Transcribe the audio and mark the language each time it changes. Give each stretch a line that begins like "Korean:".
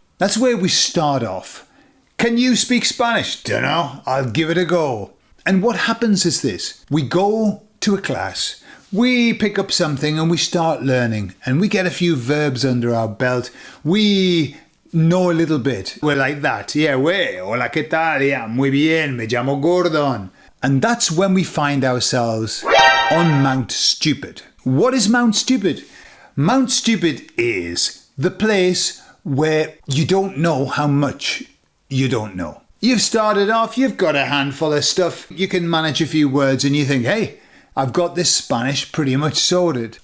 English: That's where we start off. Can you speak Spanish? Dunno, I'll give it a go. And what happens is this. We go to a class, we pick up something and we start learning, and we get a few verbs under our belt. We know a little bit. We're like that. Yeah,
Spanish: hola, ¿qué tal? Yeah, muy bien, me llamo Gordon.
English: And that's when we find ourselves on Mount Stupid. What is Mount Stupid? Mount Stupid is the place where you don't know how much you don't know. You've started off, you've got a handful of stuff, you can manage a few words and you think, hey, I've got this Spanish pretty much sorted.